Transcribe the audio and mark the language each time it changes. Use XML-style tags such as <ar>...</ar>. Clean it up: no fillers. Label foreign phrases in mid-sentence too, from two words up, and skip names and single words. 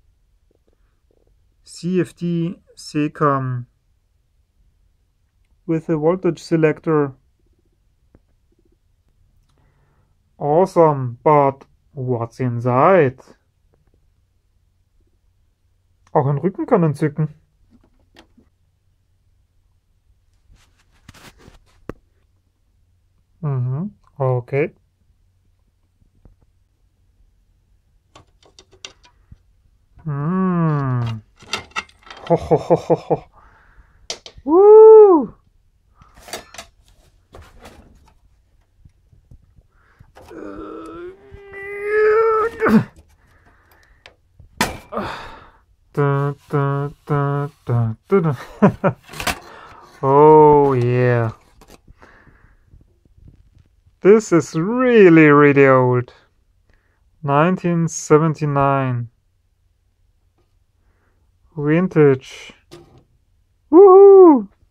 <en>CFD Secam with a voltage selector. Awesome, but what's inside?</en> <de>Auch ein Rücken kann entzücken.</de> <en>Okay. Ho ho ho ho ho. Woo! Da, da, da, da, da, da. Oh yeah. This is really, really old. 1979. Vintage. Woohoo!</en>